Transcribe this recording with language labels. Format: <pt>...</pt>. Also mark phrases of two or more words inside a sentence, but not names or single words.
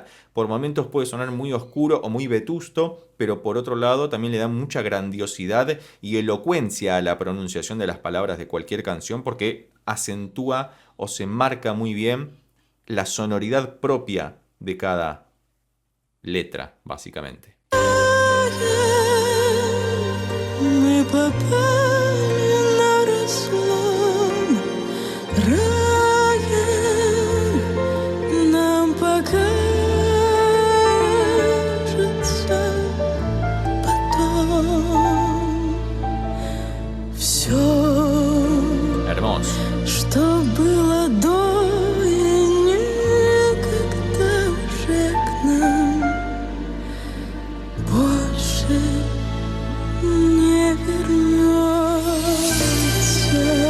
<es>Por momentos puede sonar muy oscuro o muy vetusto, pero por otro lado también le da mucha grandiosidad y elocuencia a la pronunciación de las palabras de cualquier canción, porque acentúa o se marca muy bien la sonoridad propia de cada letra, básicamente.</es> <ru>Мы попали на разлом, раем нам покажется потом. Все,</ru> <es>Hermoso.</es> <ru>что было до и никогда уже к нам больше не вернется.</ru>